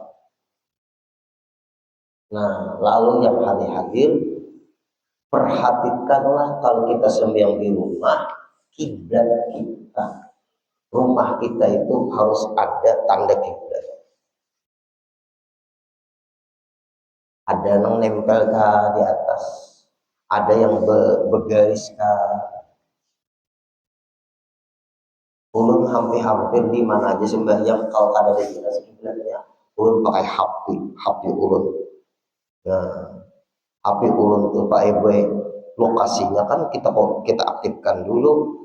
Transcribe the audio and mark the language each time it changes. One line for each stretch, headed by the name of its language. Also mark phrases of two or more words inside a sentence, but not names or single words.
Indonesian: Nah, lalu yang hadir, perhatikanlah kalau kita sembahyang di rumah, kiblat kita. Rumah kita itu harus ada tanda kiblat. Ada yang nempel di atas, ada yang bergaris ulun hampir-hampir di mana aja sembahyang kalau ada jelas kiblatnya, ulun pakai HP ulun.
Banjar: Nah, HP ulun tuh Pak Ibu, lokasinya kan kita aktifkan dulu.